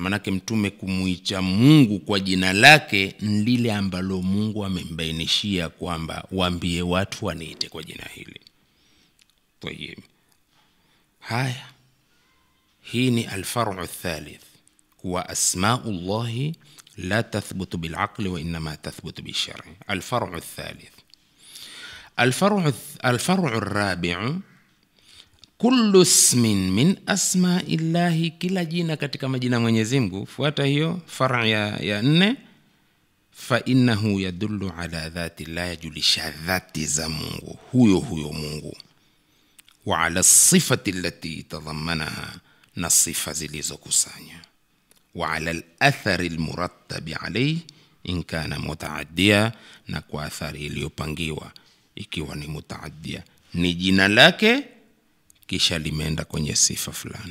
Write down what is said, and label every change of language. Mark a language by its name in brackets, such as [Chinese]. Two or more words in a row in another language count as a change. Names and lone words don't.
[Swahili] Manake mtume kumuita Mungu kwa jina lake lile ambalo Mungu amembainishia kwamba waambie watu waniite kwa jina hili. Tayeb. Haya, hii ni [Arabic] الفرع الثالث، هو أسماء الله لا تثبت بالعقل وإنما تثبت بالشرع. الفرع الثالث. الفرع الرابع كل اسم من أسماء الله, [Swahili] kila jina katika majina Mwenyezi Mungu. Fuata hiyo far'a ya 4, [Arabic] فإنه يدل على ذات, [Swahili] la yajulisha dhati za Mungu huyo Mungu, [Arabic] وعلى الصفة التي تضمنها, [Swahili] na sifa zilizokusanya, [Arabic] وعلى الأثر المترتب عليه إن كان متعديا, [Swahili] na kwa athari iliyopangiwa ikiwa ni mutaaddia, ni jina lake kisha limeenda kwenye sifa fulani.